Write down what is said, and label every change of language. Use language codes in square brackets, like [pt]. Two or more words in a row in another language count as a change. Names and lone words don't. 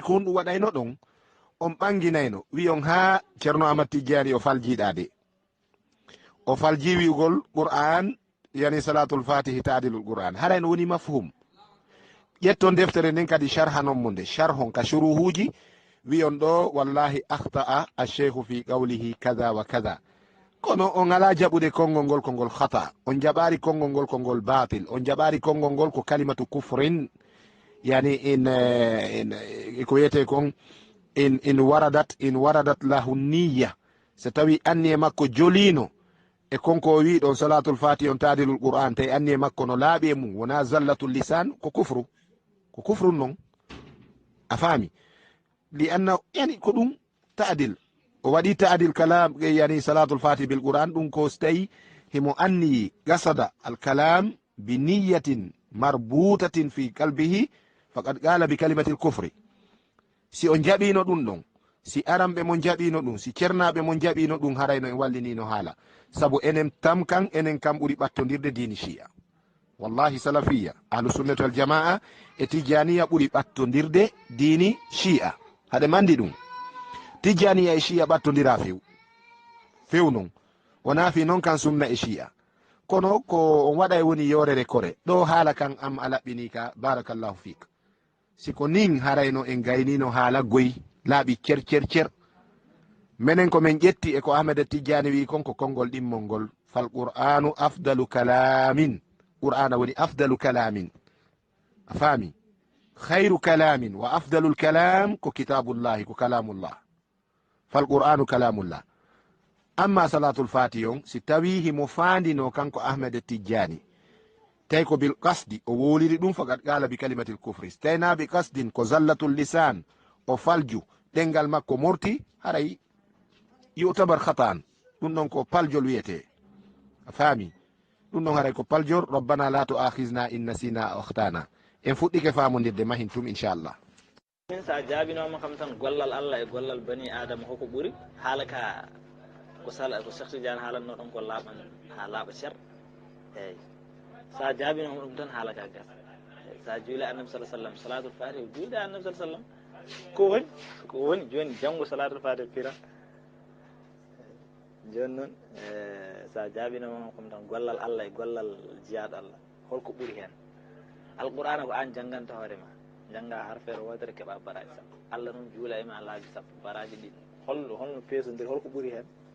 [ff] ko honɗum waɗayno ɗon on ɓanginayno wi on ha ceerno amat tijjani o faljiɗade o falji wi'ugol qur'an yani [ar] صلاة الفاتح تعادل القرآن [ff] harayno woni mafhum ƴetton deftere nden kadi sharhanon mo nde sharhon ka shuruhuji wiyon ɗo [ar] والله أخطأ الشيخ في قوله كذا وكذا [ff] kono on ala jaɓude konngol ngol ko ngol khata on jaɓari konngol ngol ko ngol batil on jaɓari konngol ngol ko [ar] كلمة كفر [ff] yani ko wiyete kon [ar] إن وردت له نية [ff] so tawi anni e makko jolino e konko o wi ɗon [ar] صلاة الفاتح [ff] on [ar] تعادل القرآن [ff] tawi anni e makko no laaɓi e mum wona [ar] زلة اللسان [ff] ko kufru noon a faami li anna yani ko ɗum ta'dil o waɗi ta'dil kalam yani [ar] صلاة الفاتح بالقرآن [ff] ɗum ko so tawi himo anni [ar] قصد الكلام بنية مربوطة في قلبه فقد قال بكلمة الكفر [ff] si on jaɓino ɗum ɗon si aramɓe mon jaɓino ɗum si cernaɓe mon jaɓino ɗum harayno en wallinino haala sabu enen tam kan enen kam ɓuri ɓattodirde dini shi'a wallahi salafiya [ar] أهل السنة والجماعة [ff] e tijaniya ɓuri ɓattodirde dini shi'a haɗe mandi ɗum tijaniya e shi'a ɓattodira few non wona fi noon kan sunna e shi'a kono ko on waɗa e woni yorere kore ɗo haala kan am a laɓɓini ka [ar] بارك الله فيك [ff] siko nin harayno en gaynino haala goyi laaɓi cer minen ko min ƴetti e ko ahmeda tijjani wi kon ko konngol ɗimmol ngol [ar] فالقرآن أفضل كلام [ff] qur'ana woni [ar] أفضل كلام [ff] a faami khayru [ar] كلام وأفضل الكلام [ff] ko kitabullahi ko kalamullah [ar] فالقرآن كلام الله [ff] amma [ar] صلاة الفاتح [ff] on si tawi himo fandino kanko ahmeda tijjani tawi ko [ar] بالقصد [ff] o woliri ɗum [ar] فقد قال بكلمة الكفر [ff] so tawi na [ar] بقصد [ff] ko [ar] زلة اللسان [ff] o falju ɗengal makko morti haray yutabar khatan ɗum ɗon ko paljol wiyete a faami ɗum ɗon haray ko paljor [ar] ربنا لا تؤاخذنا إن نسينا أو أخطأنا [ff] en fuɗɗike famodirde mahin tum inchallah min sa jaabinoma kam tan gollal Allah e gollal bani adama hoko ɓuuri haala ka ko Cheikh Tidiane haalanno ɗon ko laaɓan ha laaɓa cer eyyi sa jaabinoma ɗum tan haala ka gas sa juuli [ar] النبي صلى الله سلم صلاة الفاتحة [ff] juulde [ar] النبي صلى الله سلم [ff] ko woni joni janggo [ar] صلاة الفاتحة [ff] pira joni noon sa jaabinoma kom tan gollal Allah e gollal jiyaɗo Allah holko ɓuuri hen alqur'ana ko an jangganta hoorema jangga harfere wodere keeɓa baraji sappo Allah noon juula ema laabi sappo baraji ɗiɗi holno peesodiri holko ɓuuri hen